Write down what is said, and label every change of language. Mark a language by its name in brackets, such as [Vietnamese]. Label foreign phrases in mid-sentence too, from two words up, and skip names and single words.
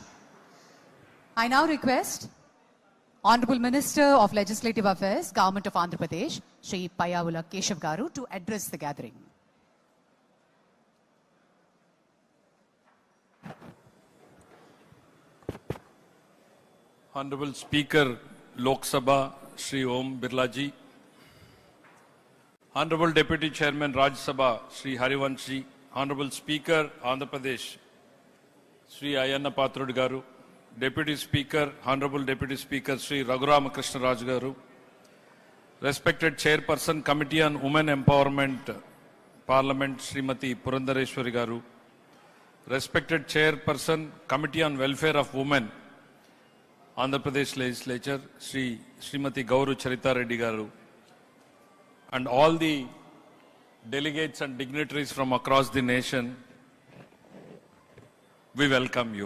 [English] I now request Honorable Minister of Legislative Affairs, Government of Andhra Pradesh, Shri Payavula Keshav Garu, to address the gathering. Honorable Speaker, Lok Sabha, Shri Om Birla ji. Honorable Deputy Chairman, Raj Sabha, Shri Harivansh ji. Honorable Speaker, Andhra Pradesh, Shri Ayanna Patrud Garu. Deputy Speaker, Honorable Deputy Speaker, Shri Raghurama Krishna Raj Garu. Respected Chairperson, Committee on Women Empowerment, Parliament, Srimati Purandareshwari Garu. Respected Chairperson, Committee on Welfare of Women, Andhra Pradesh Legislature, Srimati Gauru Charita Reddy Garu, and all the delegates and dignitaries from across the nation, we welcome you.